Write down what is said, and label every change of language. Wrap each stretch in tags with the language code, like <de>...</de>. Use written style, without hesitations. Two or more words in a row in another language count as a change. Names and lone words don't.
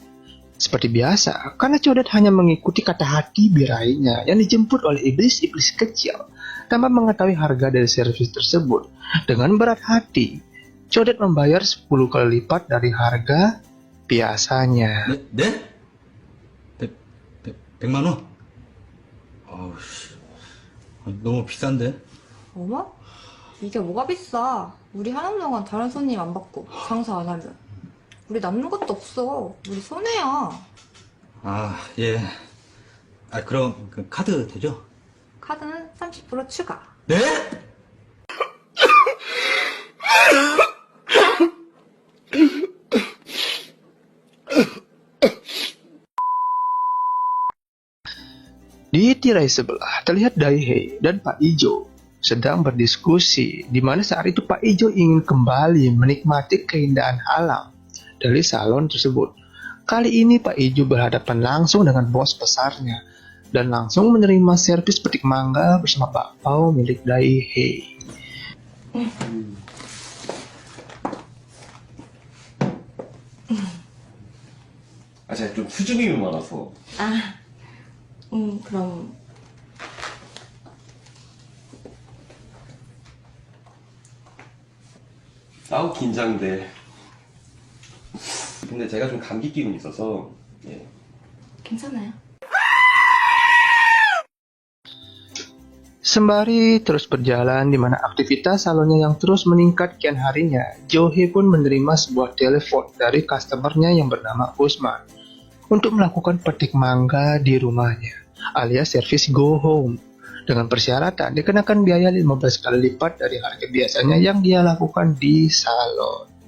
<id>Seperti biasa, karena Codet hanya mengikuti kata hati birainya yang dijemput oleh iblis-iblis kecil tanpa mengetahui harga dari servis tersebut. Dengan berat hati, Codet membayar 10 kali lipat dari harga biasanya.</id> <ko>네? 100만 원? 아우 씨. 너무 비싼데? 어머? 이게 뭐가 비싸? 우리 하는 동안 다른 손님 안 받고 장사 안 하면 우리 남는 것도 없어. 우리 손해야. 아, 예. 그럼 그 카드 되죠? 카드는 30% 추가. 네?</ko> <id>Di tirai sebelah terlihat Daihe dan Pak Ijo sedang berdiskusi, di mana saat itu Pak Ijo ingin kembali menikmati keindahan alam dari salon tersebut. Kali ini Pak Ijo berhadapan langsung dengan bos besarnya dan langsung menerima servis petik mangga bersama bakpao milik Daihe.</id> <ko>제가 좀 수줍음이 많아서. 그럼 아우 긴장돼. 근데 제가 좀 감기 기운이 있어서. 예. 괜찮아요.</ko> <id>Sembari terus berjalan di mana aktivitas salonnya yang terus meningkat kian harinya, Johe pun menerima sebuah telepon dari customernya yang bernama Usman untuk melakukan petik mangga di rumahnya, alias servis</id> <en>go home,</en> <id>dengan persyaratan dikenakan biaya 15 kali lipat dari harga biasanya yang dia lakukan di salon.</id>